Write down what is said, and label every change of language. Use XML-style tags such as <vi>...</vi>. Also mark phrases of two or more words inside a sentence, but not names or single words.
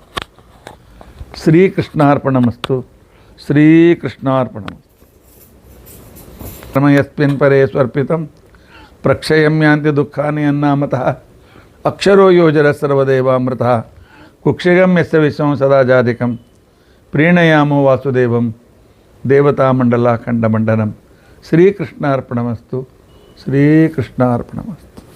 <sa>ಶ್ರೀಕೃಷ್ಣಾರ್ಪಣಮಸ್ತು. ಶ್ರೀಕೃಷ್ಣಾರ್ಪಣಮಸ್ತು. ಯಸ್ಮಿನ್ ಪರೇ ಸ್ವರ್ಪಿತಂ ಪ್ರಕ್ಷಯಂ ಯಾಂತಿ ದುಃಖಾನಿ ಅನ್ನಾಮತಃ ಅಕ್ಷರೋ ಯೋಜರ ಸರ್ವದೇವಾಮೃತಃ ಕುಕ್ಷಿಗಂ ಯಸ್ಯ ವಿಶ್ವಂ ಸದಾ ಜಾಧಿಕಂ ಪ್ರೀಣಯಾಮೋ ವಾಸುದೇವಂ ದೇವತಾಮಂಡಲ ಖಂಡಮಂಡನಂ. ಶ್ರೀಕೃಷ್ಣಾರ್ಪಣಮಸ್ತು. ಶ್ರೀಕೃಷ್ಣಾರ್ಪಣಮಸ್ತು.</sa>